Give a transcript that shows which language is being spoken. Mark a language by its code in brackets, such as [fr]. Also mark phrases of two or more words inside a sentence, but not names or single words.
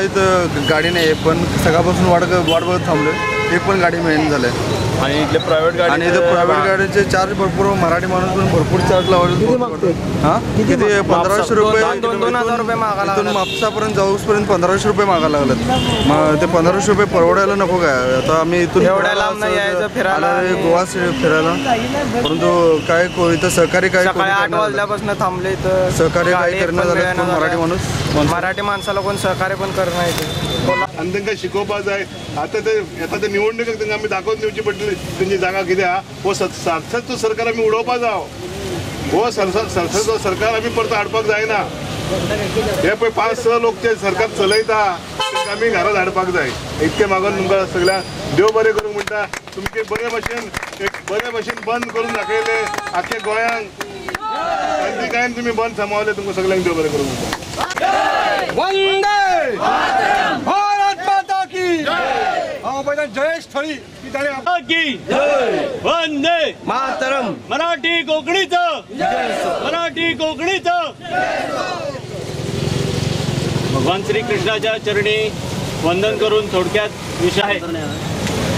[mr] इथं गाडी नाही पण सकाळपासून वाट बघत थांबलो एक पण गाडी मिळेल झालं आणि इथले प्रायव्हेट गाडी आणि इथं प्रायव्हेट गाडीचे चार्ज भरपूर मराठी माणूस पण भरपूर चार्ज लावले किती 1500 रुपये 2,000 रुपये मागायला इथून म्हापसापर्यंत जाऊसपर्यंत 1500 रुपये मागायला लागलेत मग ते 1500 रुपये परवडायला नको काय आता आम्ही इथून फिरायला गोवा फिरायला परंतु काय इथं सहकारी काय 8 वाजल्यापासून थांबले इथं सहकार्य काय करणं झालं मराठी माणूस मराठी माणसाला कोण सहकार्य पण करणं आहे [kok] आणि तांकां शिकोवपाक जाय आता ते निवडणुकेक तांकां आमी दाखोवन दिवची पडटली तेंची जागा कित्याक हो सारथकचो सरकार आमी उडोवपाक जावो हो सारथकचो सरकार आमी परत हाडपाक जायना हे पळय 5-6 लोक ते सरकार चलयता तांकां आमी घरांत हाडपाक जाय इतके मागून तुमकां सगळ्यांक देव बरें करूंक म्हणटा तुमचे बरे भशेन बंद करून दाखयले आख्या गोंयांक तांची कांय तुमी बंद सांबाळले तुमकां सगळ्यांक देव बरें करूंक म्हणटा। [hi] वंदे भारत माता की जय जयेश थळी की वंदे मातरम [mr] मराठी कोकणीचं भगवान श्री कृष्णाच्या चरणी वंदन करून थोडक्यात विषय आहे